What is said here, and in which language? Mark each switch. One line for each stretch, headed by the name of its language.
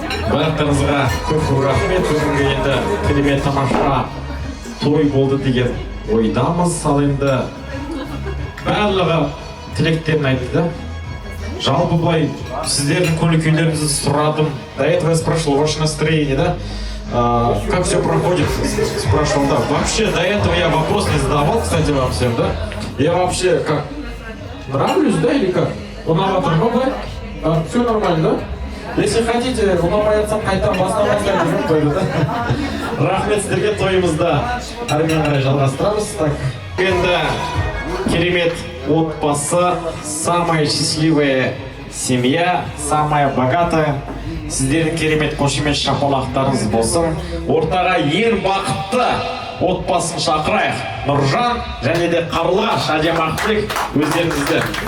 Kazakh: Барлықтарыңызға көп рахмет. Бүгінгі енді керемет тамаша той болды деген ойдамыз. Ал енді барлығы тілектерін айтты да. Жалпы былай сіздердің көңіл-күйлеріңізді сұрадым.
Russian: До этого я спрашивал ваше настроение, да? Как все проходит? Спрашивал, да. Вообще до этого я вопрос не задавал, кстати, вам всем, да? Я вообще как? Нравлюсь, да, или как? Унаватор, да? Все нормально, да? Если хотите,
Kazakh: унаваяться, қайтадан бастап жүріп қойды, да? Рахмет сіздерге, тойымызды әрмен қарай жалғастырамыз.
Russian: Так,
Kazakh: енді керемет отбасы,
Russian: самая счастливая семья, самая богатая.
Kazakh: Сіздердің керемет қошемет шапалақтарыңыз болсын. Ортаға ең бақытты отбасын шақырайық. Нұржан және де Қарлығаш, әдем Ақтілек өздеріңізді.